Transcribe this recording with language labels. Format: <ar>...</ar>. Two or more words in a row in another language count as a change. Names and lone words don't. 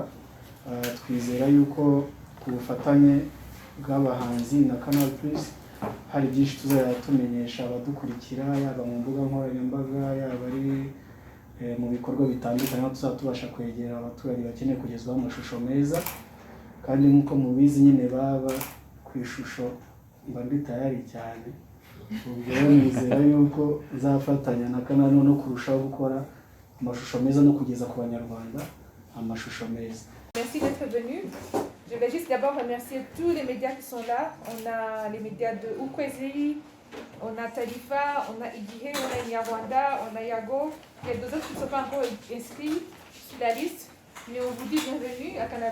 <rw>Twizera yuko ku bufatanye bw'abahanzi na Canal Plus hari byinshi tuzajya tumenyesha abadukurikira, yaba mu mbuga nkoranyambaga, yaba ari mu bikorwa bitandukanye, aho tuzatubasha kwegera abaturage bakeneye kugezwaho amashusho meza. Kandi nk'uko mubizi nyine baba ku ishusho mba ndi tayari cyane, ubwo rero nizera yuko zafatanya na Canal no kurushaho gukora amashusho meza no kugeza ku banyarwanda amashusho meza.</rw> <fr>Merci d'être venu. Je vais juste d'abord remercier tous les médias qui sont là. On a les médias de Ukwezi, on a Talifa, on a Igihe, on a Nyarwanda, on a Yago. Il y a deux autres qui ne sont pas encore inscrits sur la liste. Mais on vous dit bienvenue à Canal+.</fr>